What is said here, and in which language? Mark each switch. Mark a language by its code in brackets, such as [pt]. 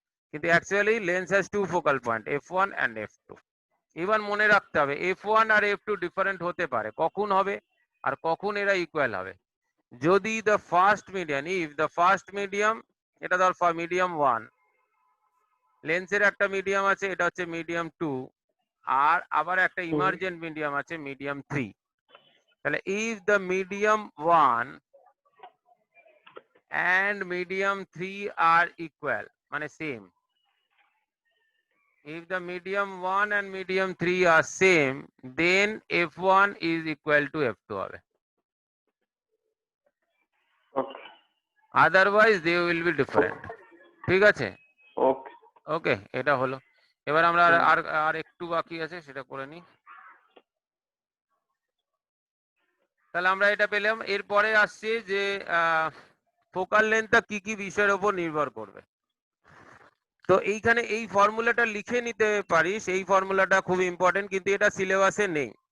[bn] কিন্তু actually [en] Lens has two focal point, F1 and F2। [bn] এবার মনে রাখতে হবে F1 আর F2 ডিফারেন্ট হতে পারে, কখন হবে আর কখন এরা ইকুয়াল হবে। যদি [en] the first medium, if the first medium, [bn] এটা ধর মিডিয়াম 1, লেন্সের একটা মিডিয়াম আছে এটা হচ্ছে মিডিয়াম 2, আর আবার একটা ইমার্জেন্ট মিডিয়াম আছে মিডিয়াম 3। তাহলে [en] if the medium 1 and medium 3 are equal, [bn] মানে [en] same, if the medium 1 and medium 3 are same, then F1 is equal to F2 [bn] হবে, [en] otherwise they will be different। [bn] ঠিক আছে, ওকে, এটা হলো। এবার আমরা আর একটু বাকি আছে, সেটা করে নিই। তাহলে আমরা এটা পেলাম। এরপরে আসছে যে ফোকাল লেন্থটা কি কি বিষয়ের উপর নির্ভর করবে। তো এইখানে এই ফর্মুলাটা লিখে নিতে পারিস, এই ফর্মুলাটা খুব ইম্পর্টেন্ট, কিন্তু এটা সিলেবাসে নেই।